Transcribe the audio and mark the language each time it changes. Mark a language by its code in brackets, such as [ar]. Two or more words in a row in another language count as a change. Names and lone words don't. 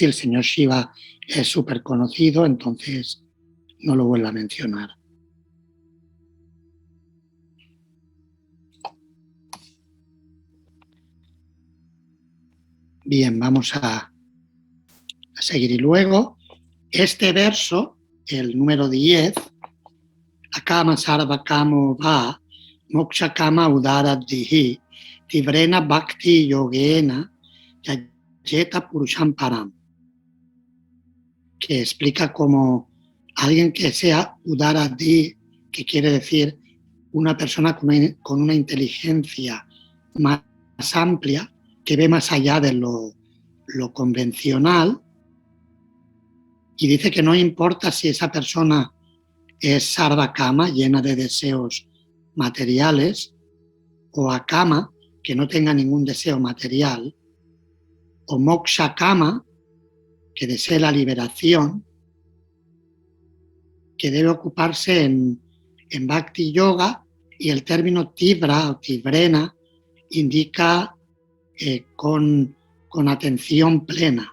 [es] El señor Shiva es súper conocido, entonces no lo vuelve a mencionar. Bien, vamos a seguir. Y luego, este verso, el número 10, [sa] Akama Sarva Kamo Va, Moksha Kama Udara Dihi, Tivrena Bhakti Yogena, Yajeta Purusham Param, [es] que explica como alguien que sea [sa] Udara Di, [es] que quiere decir una persona con una inteligencia más amplia, que ve más allá de lo convencional, y dice que no importa si esa persona es [sa] sarva kama, [es] llena de deseos materiales, o akama, que no tenga ningún deseo material, o [sa] moksha kama, [es] que desee la liberación, que debe ocuparse en [sa] bhakti yoga, [es] y el término tibra o tibrena indica con atención plena.